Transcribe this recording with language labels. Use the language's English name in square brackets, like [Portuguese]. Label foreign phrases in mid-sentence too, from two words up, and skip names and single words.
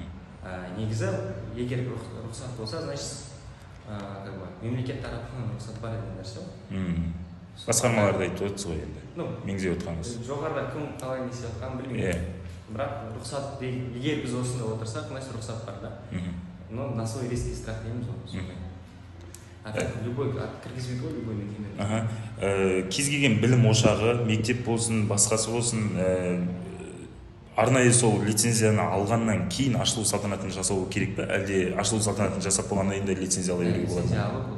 [Kazakh] Негізі, егер рұқсат болса, значит, мемлекет тарапынан рұқсат бар деген нәрсе ғой. Басқармаларды айтып отырсыз ғой енді. Меңзеп отырғаныңыз. Жоғарыда кім қалай не істеп жатқанын білмеймін. Бірақ рұқсат, егер біз осында отырсақ, значит рұқсат бар да. [Russian] Но на свой риск и страх [Kazakh] дейміз ғой. Любой кіргізбейді ғой, любой мекеме. Кез келген білім ошағы, мектеп болсын, басқасы болсын, арнайы сол лицензияны алғаннан кейін ашылу салтанатын жасау керек пе? Әлде ашылу салтанатын жасап болғаннан кейін лицензия ала беруге болады ма?